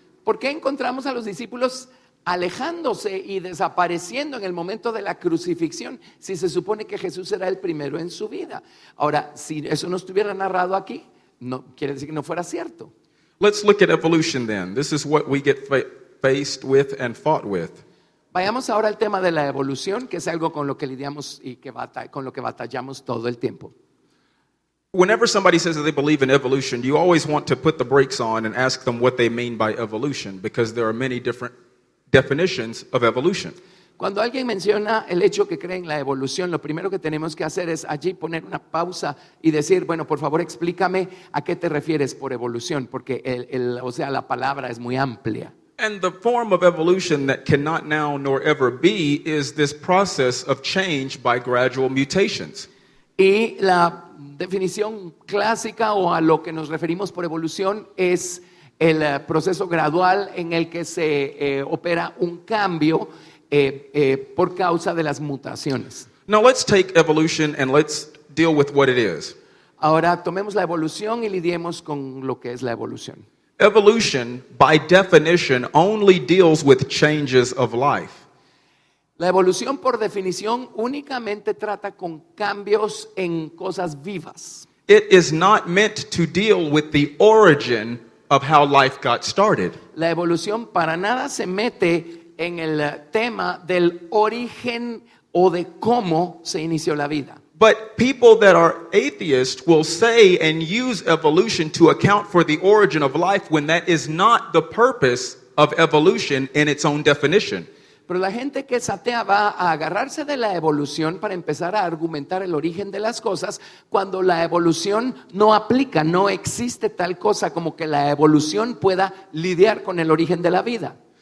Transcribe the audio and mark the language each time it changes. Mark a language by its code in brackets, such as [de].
[es] ¿Por qué encontramos a los discípulos alejándose y desapareciendo en el momento de la crucifixión si se supone que Jesús era el primero en su vida? Ahora, si eso no estuviera narrado aquí, no quiere decir que no fuera cierto. [en] Let's look at evolution then. This is what we get faced with and fought with. [es] Vayamos ahora al tema de la evolución, que es algo con lo que lidiamos y con lo que batallamos todo el tiempo. [en] Whenever somebody says that they believe in evolution, you always want to put the brakes on and ask them what they mean by evolution, because there are many different definitions of evolution. [es] Cuando alguien menciona el hecho que cree en la evolución, lo primero que tenemos que hacer es allí poner una pausa y decir, bueno, por favor explícame a qué te refieres por evolución, porque la palabra es muy amplia. [en] And the form of evolution that cannot now nor ever be is this process of change by gradual mutations. [es] Y la definición clásica o a lo que nos referimos por evolución es el proceso gradual en el que se opera un cambio por causa de las mutaciones. [en] Now let's take evolution and let's deal with what it is. [es] Ahora tomemos la evolución y lidiemos con lo que es la evolución. [en] Evolution, by definition, only deals with changes of life. [es] La evolución, por definición, únicamente trata con cambios en cosas vivas. [en] It is not meant to deal with the origin of how life got started. [es] La evolución para nada se mete en el tema del origen o de cómo se inició la vida. [en] But people that are atheists will say and use evolution to account for the origin of life when that is not the purpose of evolution in its own definition. [es] Pero la gente que es atea va a agarrarse de la evolución para empezar a argumentar el origen de las cosas cuando la evolución no aplica, no existe tal cosa como que la evolución pueda lidiar con el origen de la vida.